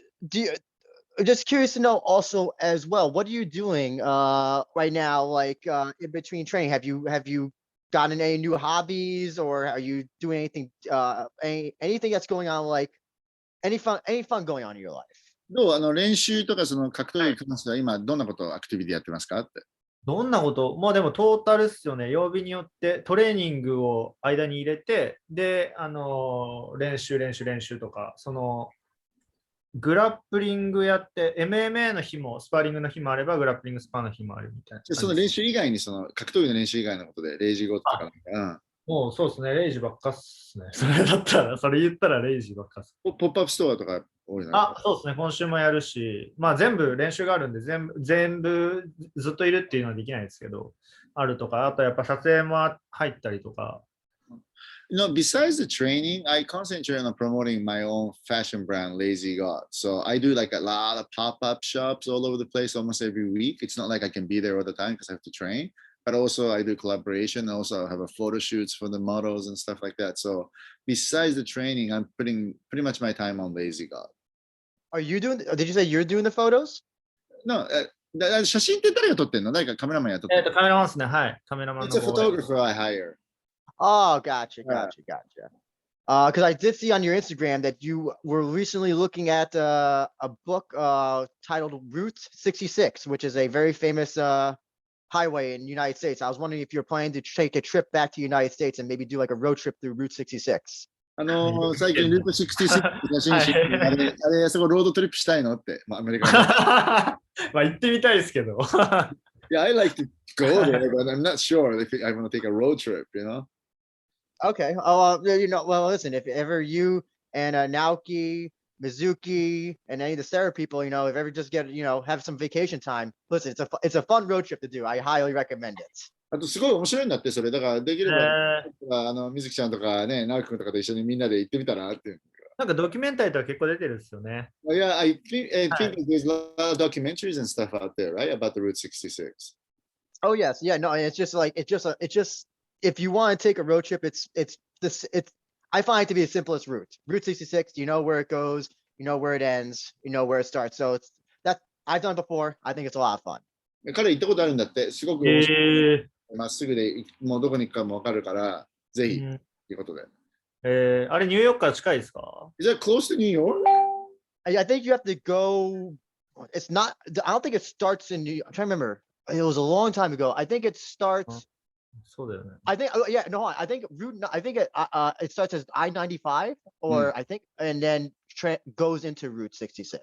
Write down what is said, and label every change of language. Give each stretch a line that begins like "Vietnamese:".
English: Do you just curious to know also as well, what are you doing right now, like in between training? Have you gotten any new hobbies or are you doing anything anything that's going on, like any fun going on in your life?
Japanese: どう練習とかその格闘技に関しては今どんなことをアクティビティやってますかって。どんなことまあでもトータルっすよね。曜日によってトレーニングを間に入れて、で、練習とか、グラップリングやって、MMA の日も、スパーリングの日もあれば、グラップリングスパーの日もあるみたいな。その練習以外に、格闘技の練習以外のことで、レイジゴとかもうそうですね、レイジばっかっすね。それ言ったらレイジばっかっす。ポップアップストアとか多いな。そうですね、今週もやるし、まあ全部練習があるんで、全部ずっといるっていうのはできないですけど、あるとか、あとやっぱ撮影も入ったりとか。
English: Besides the training, I concentrate on promoting my own fashion brand, Lazy God. So I do like a lot of pop-up shops all over the place almost every week. It's not like I can be there all the time because I have to train. But also I do collaboration. I also have a photo shoots for the models and stuff like that. So besides the training, I'm putting pretty much my time on Lazy God. Did you say you're doing the photos?
Japanese: No, 写真って誰が撮ってんの？誰かカメラマンや撮ってんの？カメラマンですね。はい。カメラマンの。
English: It's a photographer I hire. Oh, gotcha. Because I did see on your Instagram that you were recently looking at a book titled Route 66, which is a very famous highway in the United States. I was wondering if you're planning to take a trip back to the United States and maybe do like a road trip through Route 66.
Japanese: 最近ルート66写真集あれそこロードトリップしたいのって、アメリカまあ行ってみたいですけど。
English: Yeah, I like to go there, but I'm not sure if I want to take a road trip, you know? Okay. Well, listen, if ever you and Naoki Mizuki, and any of the Sarah people, if ever just get, have some vacation time, listen, it's a fun road trip to do. I highly recommend it.
Japanese: あとすごい面白いんだって、それ。だからできれば、え水木ちゃんとかね、直樹君とかと一緒にみんなで行ってみたらっていう。なんかドキュメンタリーとか結構出てるんですよね。
English: Yeah, I think there's a lot of documentaries and stuff out there, right? About the Route 66. Oh yes, yeah, no, it's just like it's just if you want to take a road trip, it's I find it to be the simplest route. Route 66, you know where it goes, you know where it ends, you know where it starts. So it's that I've done it before. I think it's a lot of fun.
Japanese: 彼行ったことあるんだって、すごく面白い。えまっすぐでもうどこに行くかも分かるから、ぜひ、ということで。あれニューヨークから近いですか？
English: Is that close to New York? I think you have to go. It's not. I don't think it starts in New York. I'm trying to remember. It was a long time ago. I think it starts.
Japanese: そうだよね。
English: I think. Yeah. No. I think route. I think it starts as I-95, or I think, and then goes into Route 66.